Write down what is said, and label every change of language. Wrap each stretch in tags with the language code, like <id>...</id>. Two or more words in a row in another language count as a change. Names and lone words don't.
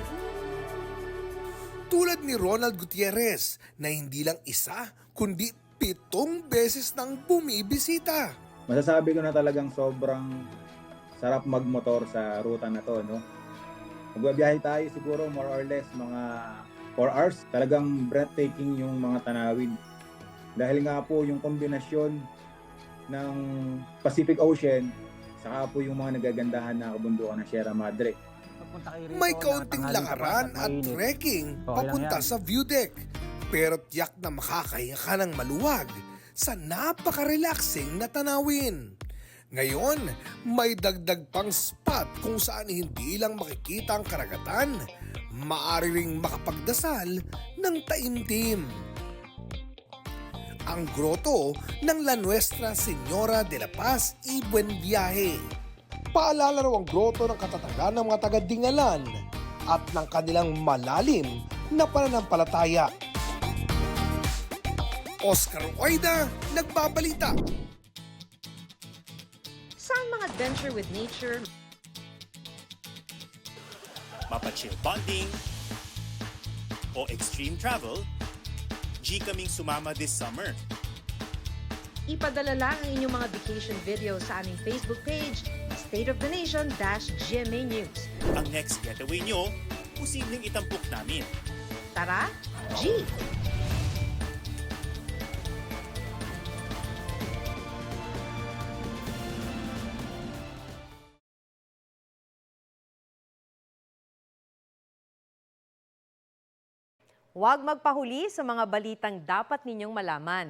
<tl>Tulad ni Ronald Gutierrez na hindi lang isa, kundi 7 beses nang bumibisita. Masasabi ko na talagang sobrang sarap magmotor sa ruta na to, no? Magbabiyahe tayo siguro</tl> <en>more or less</en> <tl>mga 4 hours. Talagang breathtaking yung mga tanawin. Dahil nga po yung kombinasyon ng Pacific Ocean saka po yung mga nagagandahan na kabundukan ng Sierra Madre. May kaunting lakaran at trekking papunta sa view deck. Pero tiyak na makakahinga ka ng maluwag sa napaka-relaxing na tanawin. Ngayon, may dagdag pang spot kung saan hindi lang makikita ang karagatan, maaari ring makapagdasal ng taimtim. Ang grotto ng La Nuestra Señora de la Paz y Buen Viaje. Paalala raw ang grotto ng katatagan ng mga taga-Dingalan at ng kanilang malalim na pananampalataya. Oscar Oida, nagbabalita. Sa mga</tl> <en>adventure with nature,</en> <tl>Mapa-chill bonding o</tl> <en>extreme travel,</en> <tl>G kaming sumama</tl> <en>this summer.</en> <tl>Ipadala lang ang inyong mga</tl> <en>vacation videos</en> <tl>sa aming Facebook page, State of the Nation-GMA News. Ang</tl> <en>next getaway</en> <tl>nyo, posibleng itampok namin. Tara, G! Huwag magpahuli sa mga balitang dapat ninyong malaman.</tl>